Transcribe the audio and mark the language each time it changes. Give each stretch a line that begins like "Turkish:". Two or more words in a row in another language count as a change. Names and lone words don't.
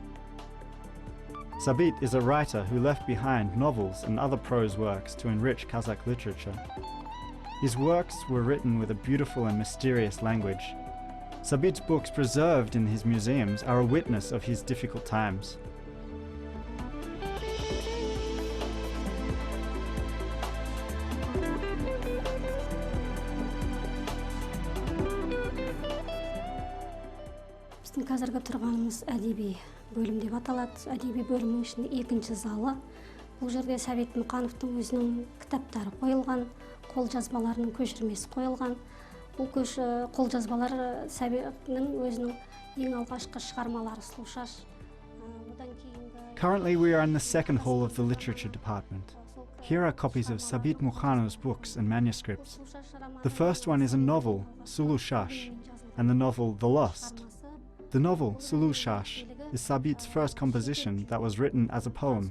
English: Sabit is a writer who left behind novels and other prose works to enrich Kazakh literature. His works were written with a beautiful and mysterious language. Sabit's books preserved in his museums are a witness of his difficult times.
Kazakh: Біздің қазіргі тұрғанымыз әдеби бөлім деп аталады. Әдеби бөлімнің ішінде екінші залы. Бұл жерде Сабит Мұқановтың өзінің кітаптары қойылған, қолжазбаларының көшірмесі қойылған. Бұл қолжазбалар Сабиттің өзінің ең алғашқы шығармалары «Сұлу шаш».
English: Currently we are in the second hall of the literature department. Here are copies of Sabit Mukanov's books and manuscripts. The first one is a novel, Сұлу шаш, and the novel The Lost. The novel, Сұлу шаш, is Sabit's first composition that was written as a poem.